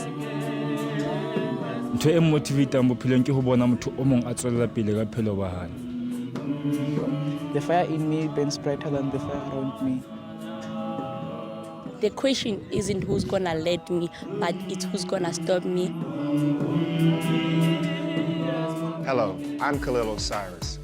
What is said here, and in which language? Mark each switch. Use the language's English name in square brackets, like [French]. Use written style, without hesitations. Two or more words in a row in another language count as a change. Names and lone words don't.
[Southern Sotho] ntho e motivatang bophelong ke ho bona motho o mong a tswella pele ka phelo ba hae. [English] The fire in me burns brighter than the fire around me. The question isn't who's gonna let me, but it's who's gonna stop me. Hello, I'm Khalil Osiris.